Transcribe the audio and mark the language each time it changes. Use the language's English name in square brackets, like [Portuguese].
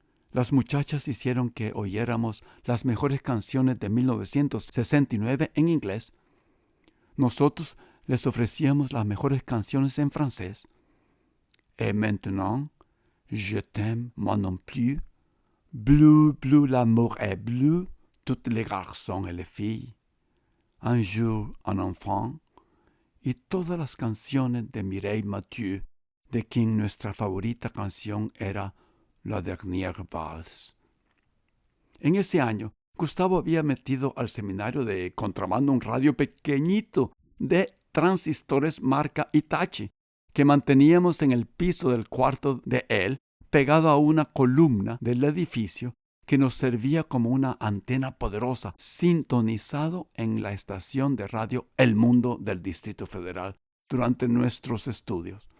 [Spanish] Las muchachas hicieron que oyéramos las mejores canciones de 1969 en inglés. Nosotros les ofrecíamos las mejores canciones en francés. [French] Et maintenant, je t'aime moi non plus. Bleu, bleu, l'amour est bleu. Toutes les garçons et les filles. Un jour, un enfant. [Spanish] Y todas las canciones de Mireille Mathieu, de quien nuestra favorita canción era La Dernière Valse. En ese año, Gustavo había metido al seminario de contrabando un radio pequeñito de transistores marca Hitachi, que manteníamos en el piso del cuarto de él, pegado a una columna del edificio que nos servía como una antena poderosa, sintonizado en la estación de radio El Mundo del Distrito Federal durante nuestros estudios.